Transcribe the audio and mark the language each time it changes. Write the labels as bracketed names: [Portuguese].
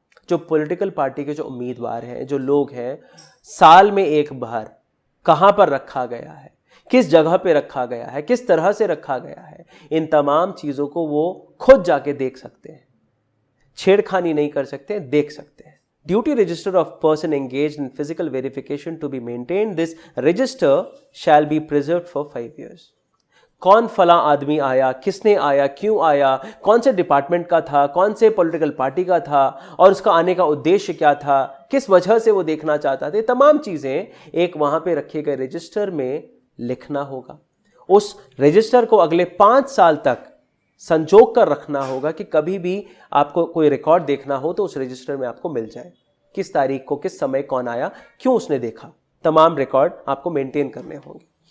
[Hindi] जो political party के जो उम्मीदवार हैं, जो लोग हैं, साल में एक बार कहाँ पर रखा गया है, किस जगह पे रखा गया है, किस तरह से रखा गया है, इन तमाम चीज़ों को वो खुद जाके देख सकते हैं, छेड़खानी नहीं कर सकते, देख सकते हैं। [English] Duty register of person engaged in physical verification to be maintained. This register shall be preserved for 5 years. [Hindi] कौन फला आदमी आया, किसने आया, क्यों आया, कौन से डिपार्टमेंट का था, कौन से पॉलिटिकल पार्टी का था, और उसका आने का उद्देश्य क्या था, किस वजह से वो देखना चाहता था, तमाम चीज़ें एक वहाँ पे रखे गए रजिस्टर में लिखना होगा। उस रजिस्टर को अगले 5 साल तक संजोग कर रखना होगा कि कभी भी आपको कोई रिकॉर्ड देखना हो तो उस रजिस्टर में आपको मिल जाए, किस तारीख को, किस समय कौन आया, क्यों उसने देखा, तमाम रिकॉर्ड आपको मेंटेन करने होंगे।